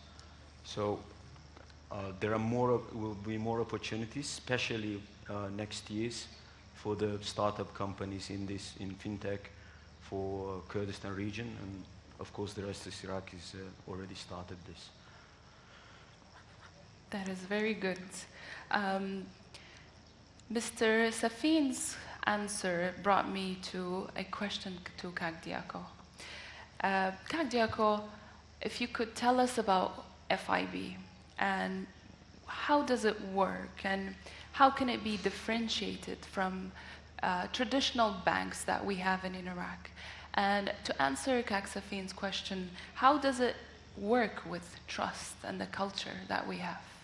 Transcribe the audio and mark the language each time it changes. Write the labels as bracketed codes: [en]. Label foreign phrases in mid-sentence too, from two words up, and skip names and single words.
[en] So there are will be more opportunities, especially next years, for the startup companies in fintech for Kurdistan region, and of course the rest of Iraq is already started this. That is very good. Mr. Safin's answer brought me to a question to Diaکۆ. Diaکۆ, if you could tell us about FIB and how does it work and how can it be differentiated from traditional banks that we have in Iraq? And to answer Safin's question, how does it work with trust and the culture that we have?